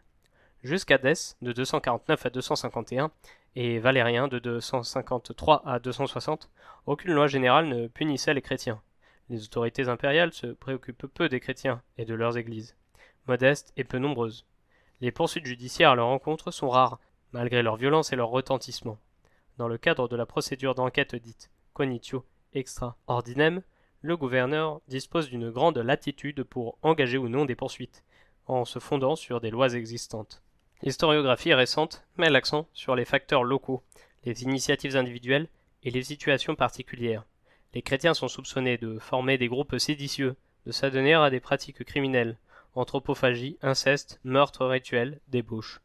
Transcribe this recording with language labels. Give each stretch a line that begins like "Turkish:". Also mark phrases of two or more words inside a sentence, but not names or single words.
French: Jusqu'à Dès de 249 à 251 et Valérien de 253 à 260, aucune loi générale ne punissait les chrétiens. Les autorités impériales se préoccupent peu des chrétiens et de leurs églises, modestes et peu nombreuses. Les poursuites judiciaires à leur encontre sont rares, malgré leur violence et leur retentissement. Dans le cadre de la procédure d'enquête dite
Latin: cognitio extra ordinem,
French: le gouverneur dispose d'une grande latitude pour engager ou non des poursuites, en se fondant sur des lois existantes. L'historiographie récente met l'accent sur les facteurs locaux, les initiatives individuelles et les situations particulières. Les chrétiens sont soupçonnés de former des groupes séditieux, de s'adonner à des pratiques criminelles, anthropophagie, inceste, meurtre rituel, débauche.